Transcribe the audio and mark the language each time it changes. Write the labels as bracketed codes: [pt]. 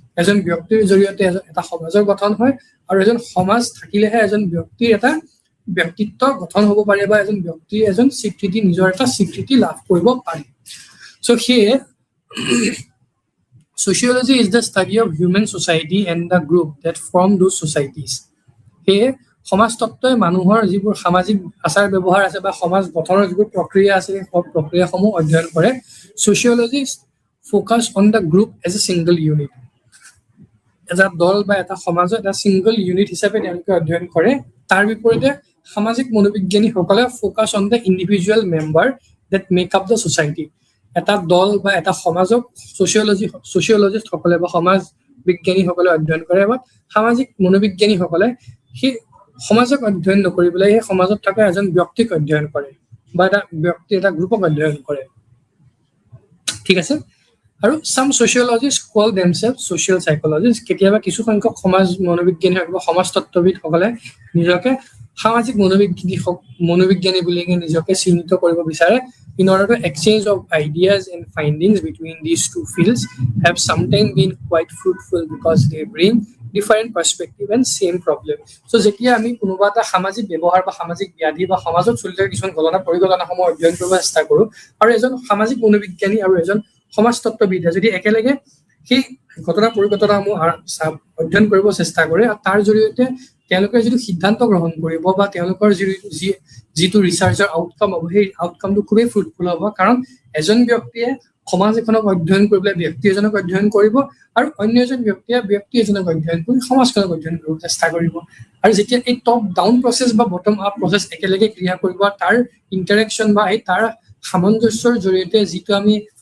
[as] এজন ব্যক্তিৰ জৰিয়তে এটা সমাজৰ গঠন হয়, আৰু এজন সমাজ থাকিলেহে এজন ব্যক্তিৰ এটা ব্যক্তিত্ব গঠন হ'ব পাৰে বা এজন ব্যক্তিৰ নিজৰ এটা স্বীকৃতি লাভ কৰিব পাৰে। সো সেয়ে [en] sociology is the study of human society and the group that form those societies. [as] সেয়ে সমাজতত্ত্বই মানুহৰ যিবোৰ সামাজিক আচাৰ ব্যৱহাৰ আছে বা সমাজ গঠনৰ যিবোৰ প্ৰক্ৰিয়া আছে সেই প্ৰক্ৰিয়াসমূহ অধ্যয়ন কৰে। [en] Sociologists focus on the group as a single unit. [as] এটা দল বা এটা সমাজৰ এটা সিংগল ইউনিট হিচাপে তেওঁলোকে অধ্যয়ন কৰে। তাৰ বিপৰীতে সামাজিক মনোবিজ্ঞানীসকলে [en] Focus on the individual member that make up the society. [as] এটা দল বা এটা সমাজক সোশিয়োলজিষ্টসকলে বা সমাজ বিজ্ঞানীসকলে অধ্যয়ন কৰে, বা সামাজিক মনোবিজ্ঞানীসকলে সেই সমাজক অধ্যয়ন নকৰি পেলাই সেই সমাজত থকা এজন ব্যক্তিক অধ্যয়ন কৰে বা এটা গ্ৰুপক অধ্যয়ন কৰে। ঠিক আছে। [en] আৰু some sociologists call themselves social psychologists. [as] কেতিয়াবা কিছু সংখ্যক সমাজ মনোবিজ্ঞানী বা সমাজতত্ত্ববিদসকলে নিজকে সামাজিক মনোবিজ্ঞানী বুলি নিজকে চিহ্নিত কৰিব বিচাৰে। [en] In order to exchange of ideas and findings between these two fields have sometimes been quite fruitful because they bring different perspective and same problem. [as] So যেতিয়া আমি কোনোবা এটা সামাজিক ব্যৱহাৰ বা সামাজিক ব্যাধি বা সমাজত চলি থকা কিছুমান পৰিঘটনাসমূহ অধ্যয়ন কৰিব চেষ্টা কৰোঁ, আৰু এজন সামাজিক মনোবিজ্ঞানী আৰু এজন সমাজতত্ত্ববিদে যদি একেলগে সেই ঘটনা পৰিঘটনাসমূহ অধ্যয়ন কৰিব চেষ্টা কৰে আৰু তাৰ জৰিয়তে তেওঁলোকে যিটো সিদ্ধান্ত গ্ৰহণ কৰিব বা তেওঁলোকৰ যিটো ৰিচাৰ্চৰ আউটকাম হ'ব সেই আউটকামটো খুবেই ফ্ৰুটফুল হ'ব কাৰণ এজন ব্যক্তিয়ে সমাজ এখনক অধ্যয়ন কৰি পেলাই ব্যক্তি এজনক অধ্যয়ন কৰিব আৰু অন্য এজন ব্যক্তিয়ে ব্যক্তি এজনক অধ্যয়ন কৰি সমাজখনক অধ্যয়ন কৰিব চেষ্টা কৰিব আৰু যেতিয়া এই টপ ডাউন প্ৰচেছ বা বটম আপ প্ৰচেছ একেলগে ক্ৰিয়া কৰিব তাৰ ইণ্টাৰেকশ্যন বা তাৰ সামঞ্জস্যৰ জৰিয়তে যিটো আমি